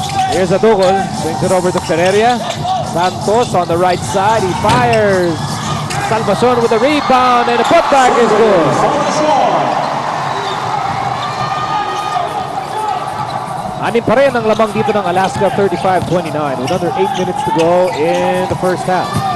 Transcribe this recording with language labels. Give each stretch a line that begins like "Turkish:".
English: Here's Adukol, brings it over to Ferreria. Santos on the right side, he fires. Salvacion with a rebound and a putback is good.
Filipino: Anim pa rin ang lamang dito ng Alaska, 35-29.
English: With under 8 minutes to go in the first half.